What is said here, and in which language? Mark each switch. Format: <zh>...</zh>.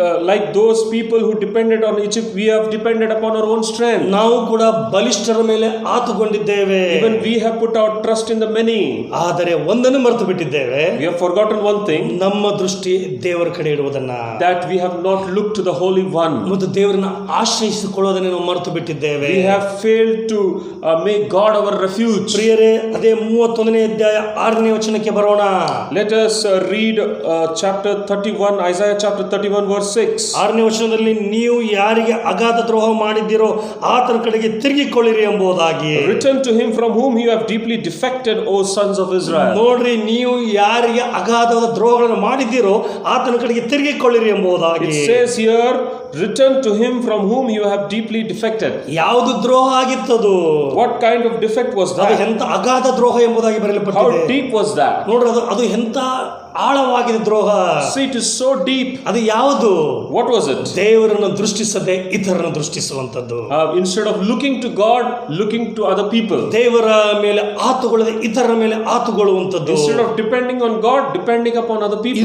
<en>Like those people who depended on Egypt, we have depended upon our own strength.</en> <kn>ನಾವು ಕೂಡ ಬಲಿಷ್ಠರ ಮೇಲೆ ಆತುಕೊಂಡಿದ್ದೇವೆ.</kn> <en>Even we have put our trust in the many.</en> <kn>ಆದರೆ ಒಂದನ್ನು ಮರೆತು ಬಿಟ್ಟಿದ್ದೇವೆ.</kn> <en>We have forgotten one thing,</en> <kn>ನಮ್ಮ ದೃಷ್ಟಿ ದೇವರ ಕಡೆ ಇಡುವುದನ್ನ,</kn> <en>that we have not looked to the Holy One.</en> <kn>ಮತ್ತು ದೇವರನ್ನ ಆಶ್ರಯಿಸಿಕೊಳ್ಳೋದನ್ನ ನಾವು ಮರೆತು ಬಿಟ್ಟಿದ್ದೇವೆ.</kn> <en>We have failed to make God our refuge.</en> <kn>ಪ್ರಿಯರೇ, ಅದೇ 31ನೇ ಅಧ್ಯಾಯ 6ನೇ ವಚನಕ್ಕೆ ಬರೋಣ.</kn> <en>Let us read chapter 31, Isaiah chapter 31 verse 6.</en> <kn>6ನೇ ವಚನದಲ್ಲಿ, ನೀವು ಯಾರಿಗೆ ಅಗಾಧ ದ್ರೋಹ ಮಾಡಿದ್ದೀರೋ ಆತನ ಕಡೆಗೆ ತಿರುಗಿಕೊಳ್ಳಿರಿ ಎಂಬುದಾಗಿ.</kn> <en>Return to him from whom you have deeply defected, O sons of Israel.</en> <kn>ನೋಡ್ರಿ, ನೀವು ಯಾರಿಗೆ ಅಗಾಧವಾದ ದ್ರೋಹಗಳನ್ನು ಮಾಡಿದ್ದೀರೋ ಆತನ ಕಡೆಗೆ ತಿರುಗಿಕೊಳ್ಳಿರಿ ಎಂಬುದಾಗಿ.</kn> <en>It says here, return to him from whom you have deeply defected.</en> <kn>ಯಾವುದು ದ್ರೋಹ ಆಗಿತ್ತದು?</kn> <en>What kind of defect was</en> <kn>ಅದು</kn> <en>that?</en> <kn>ಎಂತ ಅಗಾಧ ದ್ರೋಹ ಎಂಬುದಾಗಿ ಬರೆಯಲ್ಪಟ್ಟಿದೆ.</kn> <en>How deep was that?</en> <kn>ನೋಡ್ರಿ, ಅದು ಎಂತ ಆಳವಾಗಿದೆ ದ್ರೋಹ.</kn> <en>See, it is so deep.</en> <kn>ಅದು ಯಾವುದು?</kn> <en>What was it?</en> <kn>ದೇವರನ್ನು ದೃಷ್ಟಿಸದೆ ಇತರರನ್ನು ದೃಷ್ಟಿಸುವಂತದ್ದು.</kn> <en>Instead of looking to God, looking to other people.</en> <kn>ದೇವರ ಮೇಲೆ ಆತುಕೊಳ್ಳದೆ ಇತರರ ಮೇಲೆ ಆತುಕೊಳ್ಳುವಂತದ್ದು.</kn> <en>Instead of depending on God, depending upon other people.</en>